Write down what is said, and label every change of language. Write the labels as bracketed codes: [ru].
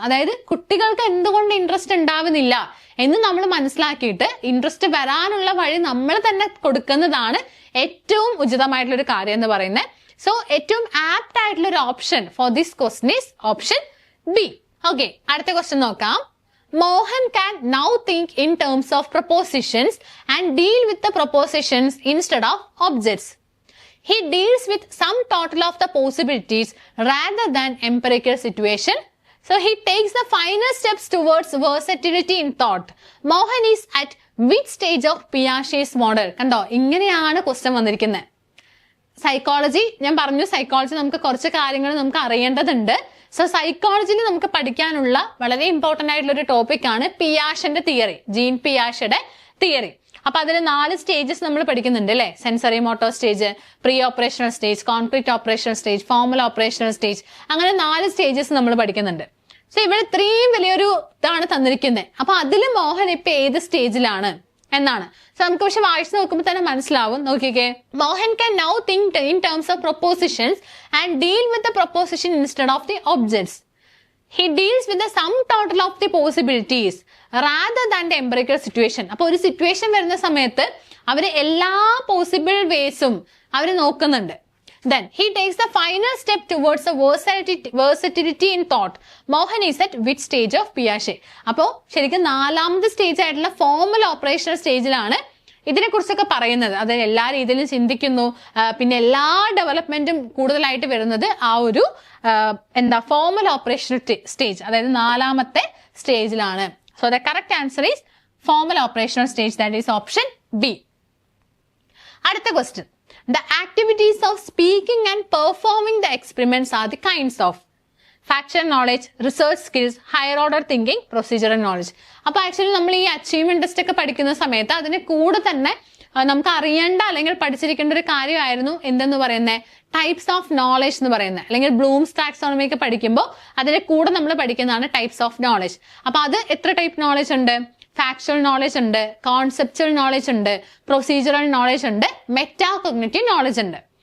[ml] അതായത് കുട്ടികൾക്ക് എന്തുകൊണ്ട് ഇൻട്രസ്റ്റ് ഉണ്ടാവുന്നില്ല എന്ന് നമ്മൾ മനസ്സിലാക്കിയിട്ട് ഇൻട്രസ്റ്റ് വരാനുള്ള വഴി നമ്മൾ തന്നെ കൊടുക്കുന്നതാണ് ഏറ്റവും ഉചിതമായിട്ടുള്ള ഒരു കാര്യം എന്ന് പറയുന്നത്. സോ ഏറ്റവും ആപ്റ്റ് ആയിട്ടുള്ള ഒരു option [en] For this question is option B. [ml] Okay, അടുത്ത ക്വസ്റ്റ്യൻ നോക്കാം. [en] Mohan can now think in terms of propositions and deal with the propositions instead of objects. He deals with some total of the possibilities rather than empirical situation. So he takes the final steps towards versatility in thought. Mohan is at which stage of Piaget's model? [ml] കണ്ടോ, ഇങ്ങനെയാണ് question വന്നിരിക്കുന്നത്. Psychology ഞാൻ പറഞ്ഞു, psychology നമുക്ക് കുറച്ച് കാര്യങ്ങൾ നമുക്ക് അറിയേണ്ടതുണ്ട്. സോ സൈക്കോളജിയിൽ നമുക്ക് പഠിക്കാനുള്ള വളരെ ഇമ്പോർട്ടന്റ് ആയിട്ടുള്ള ഒരു ടോപ്പിക് ആണ് പിയാഷന്റെ തിയറി, ജീൻ പിയാഷയുടെ തിയറി. അപ്പൊ അതിൽ 4 സ്റ്റേജസ് നമ്മൾ പഠിക്കുന്നുണ്ട് അല്ലെ? Sensory motor stage, pre operational stage, concrete operational stage, formal operational stage, അങ്ങനെ 4 സ്റ്റേജസ് നമ്മൾ പഠിക്കുന്നുണ്ട്. സോ ഇവിടെ ഇത്രയും വലിയൊരു ഇതാണ് തന്നിരിക്കുന്നത്. അപ്പൊ അതിൽ മോഹൻ ഇപ്പൊ ഏത് സ്റ്റേജിലാണ് എന്നാണ്. സോ നമുക്ക് പക്ഷെ വായിച്ചു നോക്കുമ്പോൾ തന്നെ മനസ്സിലാവും. നോക്കിക്കേ, [en] Mohan can now think in terms of propositions and deal with the proposition instead of the objects. He deals with the sum total of the possibilities rather than the empirical situation. [ml] അപ്പൊ ഒരു situation വരുന്ന സമയത്ത് അവര് എല്ലാ possible വേസും അവര് നോക്കുന്നുണ്ട്. [en] Then he takes the final step towards the versatility in thought. Mohan is at which stage of Piaget? [ml] അപ്പോ ശരിക്കും 4ാമത്തെ സ്റ്റേജ് ആയിട്ടുള്ള ഫോർമൽ ഓപ്പറേഷണൽ സ്റ്റേജിലാണ് ഇതിനെ കുറിച്ചൊക്കെ പറയുന്നത്. അത് എല്ലാ രീതിയിലും ചിന്തിക്കുന്നു, പിന്നെ എല്ലാ ഡെവലപ്മെന്റും കൂടുതലായിട്ട് വരുന്നത് ആ ഒരു ഫോർമൽ ഓപ്പറേഷണൽ സ്റ്റേജ്, അതായത് 4ാമത്തെ സ്റ്റേജിലാണ്. [en] So the correct answer is formal operational stage, that is option B. [ml] അടുത്ത question. [en] The activities of speaking and performing the experiments are the kinds of factual knowledge, research skills, higher order thinking, procedural knowledge. [ml] അപ്പൊ actually നമ്മൾ ഈ achievement test ഒക്കെ പഠിക്കുന്ന സമയത്ത് അതിനെ കൂടെ തന്നെ നമുക്ക് അറിയേണ്ട അല്ലെങ്കിൽ പഠിച്ചിരിക്കേണ്ട ഒരു കാര്യമായിരുന്നു എന്തെന്ന് പറയുന്നത് ടൈപ്സ് ഓഫ് നോളജ് എന്ന് പറയുന്നത്. അല്ലെങ്കിൽ ബ്ലൂംസ് ടാക്സോണമി ഒക്കെ പഠിക്കുമ്പോൾ അതിന്റെ കൂടെ നമ്മൾ പഠിക്കുന്നതാണ് ടൈപ്സ് ഓഫ് നോളജ്. അപ്പൊ അത് എത്ര ടൈപ്പ് നോളജ് ഉണ്ട്? ഫാക്ച്വൽ നോളജ് ഉണ്ട്, കോൺസെപ്ച്വൽ നോളജ് ഉണ്ട്, പ്രൊസീജറൽ നോളജ് ഉണ്ട്, മെറ്റാ കോഗ്നിറ്റീവ് നോളജ് ഉണ്ട്.